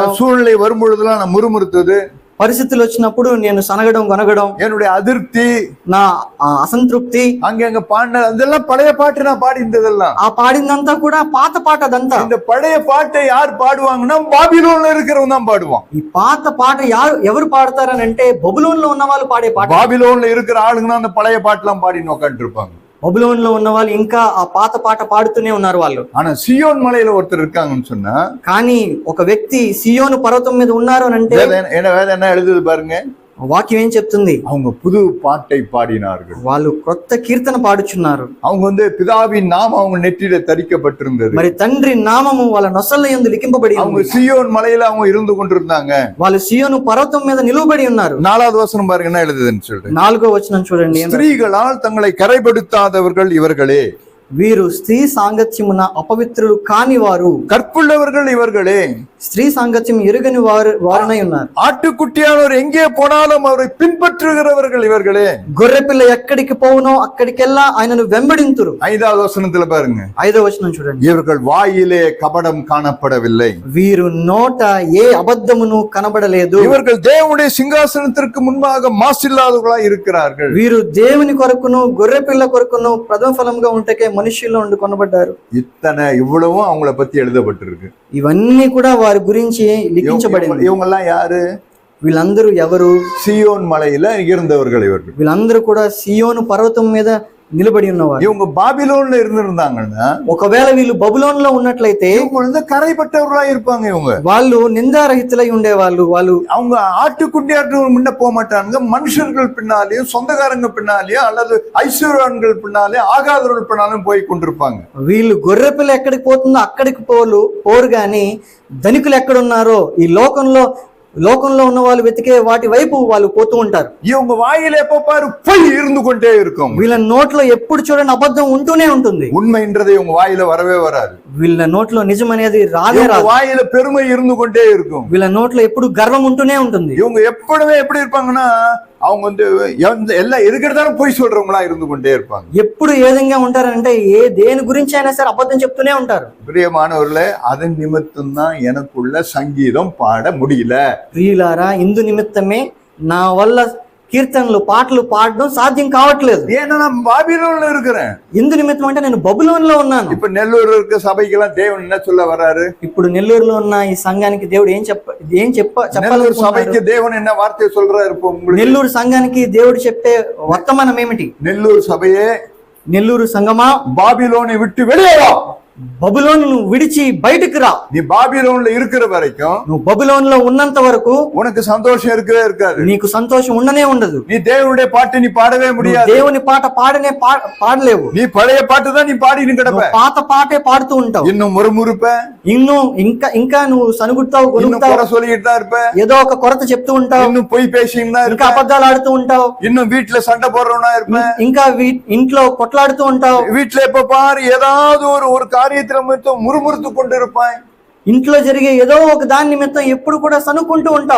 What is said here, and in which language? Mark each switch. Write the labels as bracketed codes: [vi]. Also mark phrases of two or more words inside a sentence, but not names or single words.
[ta] சூழ்நிலை வரும்பொழுதுலாம் நான் முறுமுறுத்தது, [te] పరిస్థితులు వచ్చినప్పుడు నేను సనగడం గొనగడం, [ta] என்னுடைய அதிருப்தி, [te] నా అసంతృప్తి, [ta] அங்க பாடின அதெல்லாம் பழைய பாட்டு நான் பாடி இருந்ததெல்லாம். [te] ఆ పాడిందంతా కూడా పాత పాట. అదంతా [ta] இந்த பழைய பாட்டை யார் பாடுவாங்கன்னா பாபிலோன்ல இருக்கிறவங்க தான் பாடுவான். [te] ఈ పాత పాట ఎవరు పాడతారని అంటే బబులోన్ లో ఉన్న వాళ్ళు పాడే పాట. [ta] பாபிலோன்ல இருக்கிற ஆளுங்க அந்த பழைய பாட்டுலாம் பாடின்னு உட்காந்துட்டு இருப்பாங்க. [te] బబులోన్ లో ఉన్న వాళ్ళు ఇంకా ఆ పాత పాట పాడుతూనే ఉన్నారు వాళ్ళు. [ta] ஆனா சியோன் மலையில ஒருத்தர் இருக்காங்கன்னு சொன்னா, [te] కానీ ఒక వ్యక్తి సియోను పర్వతం మీద ఉన్నారు అని అంటే [ta] வேதம் என்ன எழுதுது பாருங்க. [te] వాక్యం ఏం చెప్తుంది? [ta] அவங்க புது பாட்டை பாடினார்கள், [te] వాళ్ళు కొత్త కీర్తన పాడుచున్నారు. [ta] அவங்க வந்து பிதாவின் நாமம் அவங்க நெற்றியில தரிக்கப்பட்டிருந்தது. [te] మరి తండ్రి నామము వాళ్ళ నొసళ్ళ యందు లిఖింపబడి ఉంది. [ta] அவங்க சியோன் மலையில அவங்க இருந்து கொண்டிருந்தாங்க. [te] వాళ్ళు సియోను పర్వతం మీద నిలబడి ఉన్నారు. [ta] 4வது వచనం பாருங்க என்ன எழுதுதுன்னு சொல்லிட்டு. [te] 4వ వచనం చూడండి. [ta] ஸ்திரீகளால் தங்களை கரைப்படுத்தாதவர்கள் இவர்களே. [te] వీరు స్త్రీ సాంగత్యమున అపవిత్రులు కాని వారు, [ta] கற்புள்ளவர்கள் இவர்களே. [te] స్త్రీ సాంగత్యం ఎరుగని వారునై ఉన్నారు. [ta] ஆட்டுக்குட்டியானவர் எங்கே போனாலும் அவரை பின்பற்றுகிறவர்கள் இவர்களே. [te] గొర్రెపిల్ల ఎక్కడికి పోవునో అక్కడికెల్లా ఆయనను వెంబడింతురు. [ta] 5வது వచనத்துல பாருங்க, [te] 5వ వచనం చూడండి. [ta] இவர்கள் வாயிலே கபடம் காணப்படவில்லை, [te] వీరు నోట ఏ అబద్ధమును కనబడలేదు, [ta] இவர்கள் தேவனுடைய சிங்காசனத்திற்கு முன்பாக மாசில்லாதவர்களாய் இருக்கிறார்கள். [te] వీరు దేవుని కొరకును గొర్రెపిల్ల కొరకును ప్రథమ ఫలంగా ఉంటకే మనుష్యుల్లో ఉండి కొనబడ్డారు. [ta] இவ்வளவும் அவங்கள பத்தி எழுதப்பட்டிருக்கு. [te] ఇవన్నీ కూడా వారి గురించి లిఖించబడింది. [ta] இவங்க எல்லாம் யாரு? [te] వీళ్ళందరూ ఎవరు? [ta] சியோன் மலையில இருந்தவர்கள் இவர்கள். [te] వీళ్ళందరూ కూడా సియోను పర్వతం మీద నిలబడి ఉన్నవారు. [ta] இவங்க பாபிலோன்ல இருந்திருந்தாங்கன்னா, [te] ఒకవేళ వీళ్ళు బబులోన్ లో ఉన్నట్లయితే [ta] இவங்க கரைப்பட்டவர்களா இருப்பாங்க. இவங்க [te] వాళ్ళు నిందారహితులై ఉండేవాళ్ళు. [ta] அவங்க ஆட்டுக்குட்டியாட்டு முன்ன போக மாட்டாங்க. மனுஷர்கள் பின்னாலேயும் சொந்தக்காரங்க பின்னாலேயும் அல்லது ஐஸ்வர்யவான்கள் பின்னாலே ஆகாதவர்கள் பின்னாலும் போய் கொண்டிருப்பாங்க. [te] వీళ్ళు గొర్రెపిల్ల ఎక్కడికి పోతుందో అక్కడికి పోరు గాని ధనికులు ఎక్కడున్నారో ఈ లోకంలో ఉన్న వాళ్ళు వెతికే వాటి వైపు వాళ్ళు పోతూ ఉంటారు. [ta] இவங்க வாயில எப்ப பாரு பொய் இருந்து கொண்டே இருக்கும். [te] వీళ్ళ నోట్లో ఎప్పుడు చూడండి అబద్ధం ఉంటూనే ఉంటుంది. [ta] உண்மைன்றது இவங்க வாயில வரவே வராது. [te] వీళ్ళ నోట్లో నిజం అనేది రాదే రాదు. [ta] வாயில பெருமை இருந்து கொண்டே இருக்கும். [te] వీళ్ళ నోట్లో ఎప్పుడు గర్వం ఉంటూనే ఉంటుంది. [ta] இவங்க எப்பொழுதுமே எப்படி இருப்பாங்கன்னா, அவங்க எல்லாம் எதுக்கெடுத்தாலும் பொய் சொல்றவங்களா இருந்து கொண்டே இருப்பாங்க. [te] ఎప్పుడు ఏ విధంగా ఉంటారంటే దేని గురించి అయినా సరే అబద్ధం చెప్తూనే ఉంటారు. [ta] பிரியமானவர்களே, அதன் நிமித்தம் தான் எனக்குள்ள சங்கீதம் பாட முடியல. [te] ప్రియులారా, ఇందు నిమిత్తమే నా వల్ల కీర్తనలు పాటలు పాడడం సాధ్యం కావట్లేదు. [ta] ஏன்னா நான் பாபிலோன்ல இருக்கிறேன். [te] ఇందు నిమిత్తం అంటే నేను బబులోన్ లో ఉన్నాను. [ta] இப்ப నెల్లూరు இருக்க సభைக்கெல்லாம் தேவன் என்ன சொல்ல வராரு? [te] ఇప్పుడు నెల్లూరులో ఉన్న ఈ సంఘానికి దేవుడు చెప్పాలి? [ta] సభைக்கு தேவன் என்ன வார்த்தை சொல்றாரு? இப்போ உங்களுக்கு [te] నెల్లూరు సంఘానికి దేవుడు చెప్పే వర్తమానం ఏమిటి? నెల్లూరు సభయే, నెల్లూరు సంఘమా, [ta] பாபிலோனை விட்டு வெளியே வா. [te] బబులోను విడిచి బయటకు రా. [ta] நீ பாபிலோன்ல இருக்கிற வரைக்கும், [te] నువ్వు బబులోన్ లో ఉన్నంత వరకు [ta] உனக்கு சந்தோஷம் இருக்கவே இருக்காது. [te] నీకు సంతోషం ఉండనే ఉండదు. [ta] நீ தேவனுடைய பாட்டு நீ பாடவே முடியாது. [te] దేవుని పాట పాడలేవు. [ta] நீ பழைய பாட்டு தான் நீ பாடினு கிடப்ப. [te] పాత పాటే పాడుతూ ఉంటావు. [ta] இன்னும் முறுமுறுப்ப, [te] ఇంకా నువ్వు సనుగుతావు, [ta] குறை சொல்லிட்டு தான் இருப்ப. [te] ఏదో ఒక కొరత చెప్తూ ఉంటావు. [ta] இன்னும் பொய் பேசிட்டு தான் [te] ఇంకా అబద్ధాలు ఆడుతూ ఉంటావు. [ta] இன்னும் வீட்டுல சண்டை போடுறவனா இருப்ப. [te] ఇంకా ఇంట్లో కొట్లాడుతూ ఉంటావు. [ta] வீட்டுல எப்ப பாரு ஏதாவது ஒரு காரியத்துல மட்டும் முறுமுறுத்து கொண்டு இருப்பாய். [te] ఇంట్లో జరిగే ఏదో ఒక దాని నిమిత్తం ఎప్పుడు కూడా సనుకుంటూ ఉంటావు.